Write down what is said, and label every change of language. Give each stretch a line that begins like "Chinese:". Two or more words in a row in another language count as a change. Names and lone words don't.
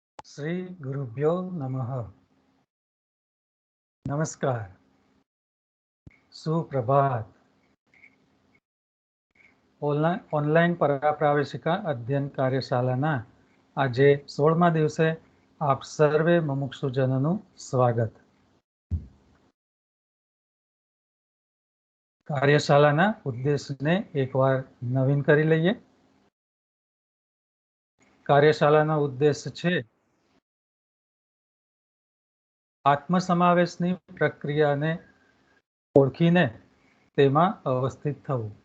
Sanskrit: श्री गुरुभ्यो नमः।
Gujarati: નમસ્કાર, સુપ્રભાત। ઑનલાઇન પરાપ્રાવેશિકા અધ્યયન કાર્યશાળાના આજે 16મા દિવસે આપ સર્વે મુમુક્ષુજનોનું સ્વાગત। કાર્યશાલાના ઉદ્દેશને એકવાર નવીન કરી લઈએ। કાર્યશાલાનો ઉદ્દેશ છે આત્મસમાવેશની પ્રક્રિયાને ઓળખીને તેમાં અવસ્થિત થવું।